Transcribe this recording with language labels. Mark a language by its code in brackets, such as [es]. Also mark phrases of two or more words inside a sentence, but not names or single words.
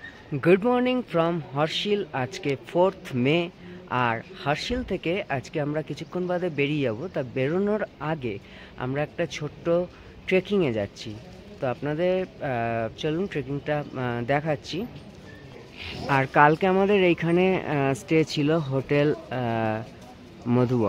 [en] good morning from हर्षिल। [hi] आज के 4 मे और [bn] हर्षिल থেকে আজকে আমরা কিছুক্ষণ বাদে বেরিয়ে যাব। তা বেরোনোর আগে আমরা একটা ছোট্ট ট্রেকিংয়ে যাচ্ছি। তো আপনাদের চলুন ট্রেকিংটা দেখাচ্ছি। আর কালকে আমাদের এইখানে স্টে ছিল হোটেল মধুবন।